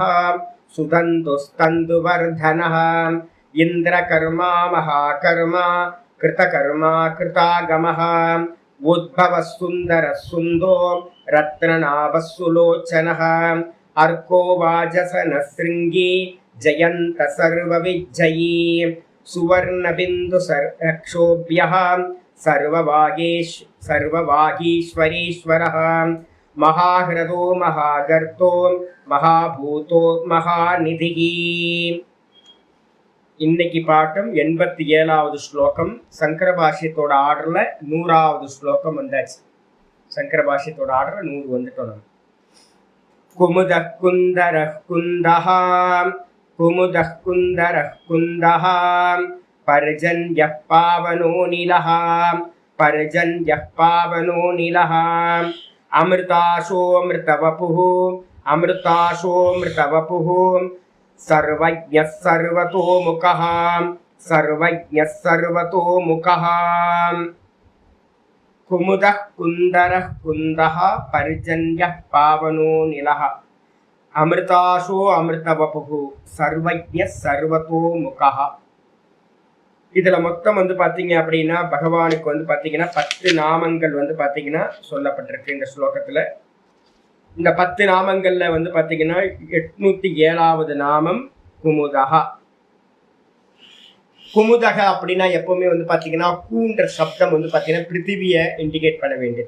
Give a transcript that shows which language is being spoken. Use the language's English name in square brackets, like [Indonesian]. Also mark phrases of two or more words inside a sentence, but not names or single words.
[Sanskrit] सुदन्तुस्तन्दुवर्धनः इन्द्रकर्मा महाकर्मा कृतकर्मा कृतागमः उद्भवः सुन्दरः सुन्दो रत्ननाभस्सुलोचनः अर्को वाजसनः शृङ्गी जयन्त सर्वविजयी सुवर्णबिन्दुरक्षोभ्यः सर्ववागीश्वरेश्वरः महाह्रदो महागर्तो महाभूतो महानिधिः. [Tamil] இன்னைக்கு பாட்டம் 87வது ஸ்லோகம். சங்கர பாஷ்யத்தோட ஆர்டர்ல 100வது ஸ்லோகம் வந்தாச்சு. சங்கர பாஷ்யத்தோட ஆர்டர் 100 வந்துட்டோம். [Sanskrit] நம்ம कुमुदः कुन्दरः कुन्दः कुमुदः कुन्दरः कुन्दः पर्जन्यः पावनो निलः पर्जन्यः पावनो निलः अमृताशो अमृतवपुः अमृताशो अमृतवपुः सर्वज्ञः सर्वतोमुखः सर्वज्ञः सर्वतोमुखः. कुमुदः कुन्दरः कुन्दः पर्जन्यः पावनो निलः अमृताशो अमृतवपुः सर्वज्ञः सर्वतोमुखः. [Tamil] இதுல மொத்தம் வந்து பாத்தீங்க அப்படின்னா பகவானுக்கு வந்து பாத்தீங்கன்னா 10 நாமங்கள் வந்து பாத்தீங்கன்னா சொல்லப்பட்டிருக்கு இந்த ஸ்லோகத்துல. இந்த 10 நாமங்கள்ல வந்து பாத்தீங்கன்னா 807வது நாமம் குமுதகா. குமுதக அப்படின்னா எப்பவுமே வந்து பாத்தீங்கன்னா கூன்ற சப்தம் வந்து பாத்தீங்கன்னா பிருத்திவியை இண்டிகேட் பண்ண வேண்டியது.